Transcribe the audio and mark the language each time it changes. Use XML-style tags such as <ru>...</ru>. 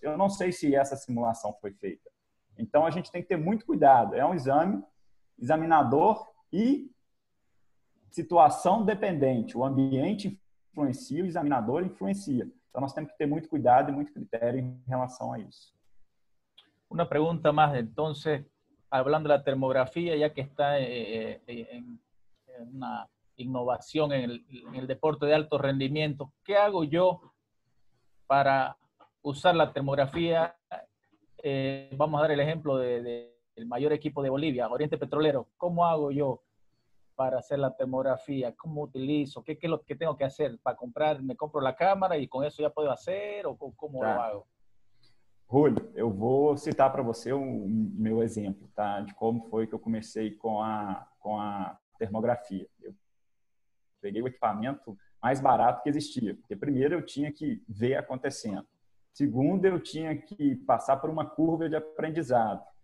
<pt>Eu não sei se essa simulação foi feita. Então, a gente tem que ter muito cuidado. É um exame, examinador e situação dependente. O ambiente influencia, o examinador influencia. Então, nós temos que ter muito cuidado e muito critério em relação a isso.</pt> <es>Una pregunta más, entonces, hablando de la termografía, ya que está en una innovación en el deporte de alto rendimiento, ¿qué hago yo para usar la termografía? Vamos a dar el ejemplo del mayor equipo de Bolivia, Oriente Petrolero. ¿Cómo hago yo para hacer la termografía? ¿Cómo utilizo? ¿Qué es lo que tengo que hacer para comprar? ¿Me compro la cámara y con eso ya puedo hacer? ¿O cómo lo hago?</es> <pt>Julio, eu vou citar para você o meu exemplo, tá? De como foi que eu comecei com a termografia. Eu peguei o equipamento mais barato que existia, porque primeiro eu tinha que ver acontecendo. Segundo, eu tinha que passar por uma curva de aprendizado.</pt>